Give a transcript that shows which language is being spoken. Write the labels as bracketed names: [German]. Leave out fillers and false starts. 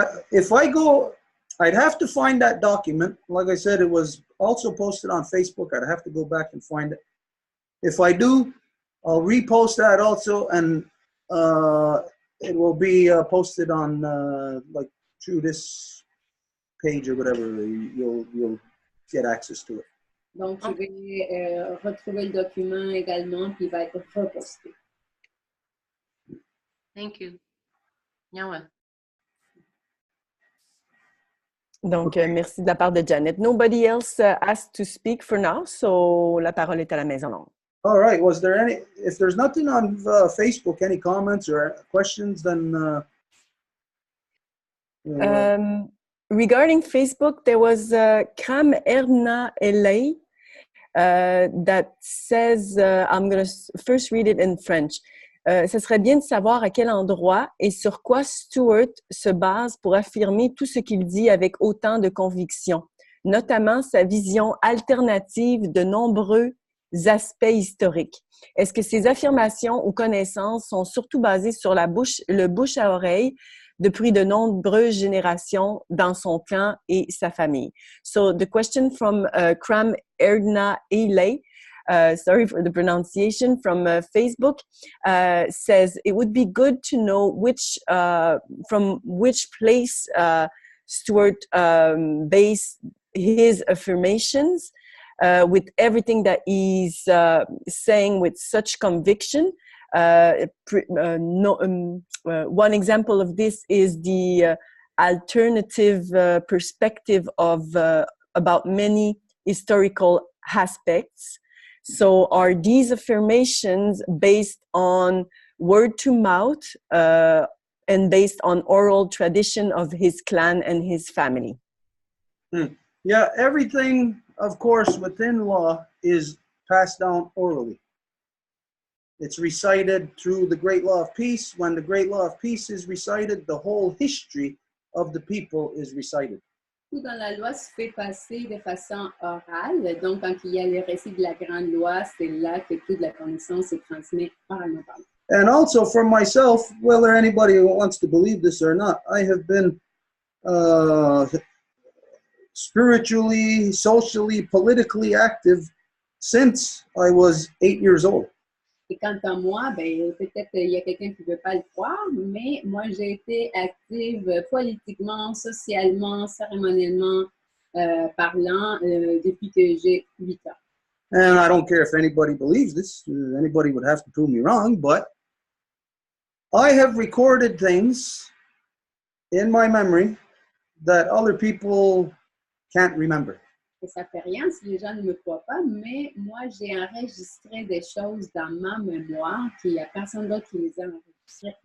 [English] If I go, I'd have to find that document. Like I said, it was also posted on Facebook. I'd have to go back and find it. If I do, I'll repost that also, and it will be posted on like through this page or whatever. You'll get access to it. [French] Donc, je vais retrouver le document également, puis il va être reposté. [English] Thank you. Nyawa. [French] Donc, merci de la part de Janet. [English] Nobody else asked to speak for now, so [French] la parole est à la Maison Longue. [English] All right. Was there any? If there's nothing on Facebook, any comments or questions, then. Regarding Facebook, there was Kram Erna Elay that says, I'm going to first read it in French. [French] Ce serait bien de savoir à quel endroit et sur quoi Stuart se base pour affirmer tout ce qu'il dit avec autant de conviction, notamment sa vision alternative de nombreux aspects historiques. Est-ce que ces affirmations ou connaissances sont surtout basées sur le bouche à oreille depuis de nombreuses générations dans son clan et sa famille? [English] So the question from Kram Erdna Elay, sorry for the pronunciation, from Facebook, says it would be good to know from which place Stuart based his affirmations with everything that he's saying with such conviction. One example of this is the alternative perspective of about many historical aspects. So are these affirmations based on word to mouth and based on oral tradition of his clan and his family? Yeah, everything, of course, within law is passed down orally. It's recited through the Great Law of Peace. When the Great Law of Peace is recited, the whole history of the people is recited. [French] Tout dans la loi se fait passer de façon orale. Donc, quand il y a le récit de la grande loi, c'est là que toute la connaissance se transmet oralement. [English] And also for myself, whether anybody wants to believe this or not, I have been spiritually, socially, politically active since I was 8 years old. [French] Et quant à moi, ben, peut-être il y a quelqu'un qui ne veut pas le croire, mais moi, j'ai été active politiquement, socialement, cérémoniellement parlant depuis que j'ai 8 ans. [English] And I don't care if anybody believes this. Anybody would have to prove me wrong, but I have recorded things in my memory that other people can't remember. [French] Et ça fait rien si les gens ne me croient pas, mais moi, j'ai enregistré des choses dans ma mémoire qu'il n'y a personne d'autre qui les a enregistrées.